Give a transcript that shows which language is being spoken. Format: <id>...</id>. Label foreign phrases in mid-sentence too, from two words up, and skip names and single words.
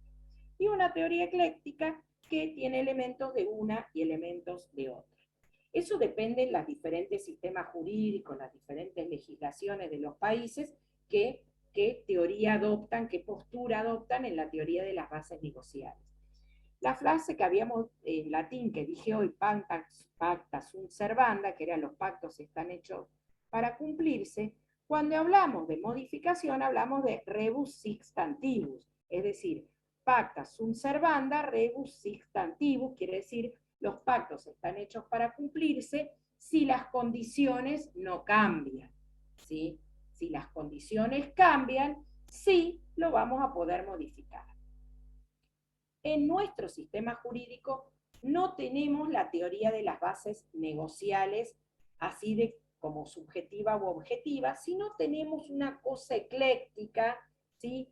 <es>Y una teoría ecléctica que tiene elementos de una y elementos de otra. Eso depende de los diferentes sistemas jurídicos, las diferentes legislaciones de los países, qué teoría adoptan, qué postura adoptan en la teoría de las bases negociables. La frase que habíamos en latín, que dije hoy,</es> <la>pacta sunt servanda,</la> <es>que eran los pactos están hechos para cumplirse, cuando hablamos de modificación hablamos de</es> <la>rebus sic stantibus,</la> <es>es decir,</es> <la>pacta sunt servanda, rebus sic stantibus,</la> <es>quiere decir los pactos están hechos para cumplirse si las condiciones no cambian, ¿sí? Si las condiciones cambian, sí lo vamos a poder modificar. En nuestro sistema jurídico no tenemos la teoría de las bases negociales así de como subjetiva u objetiva, sino tenemos una cosa ecléctica, ¿sí?</es>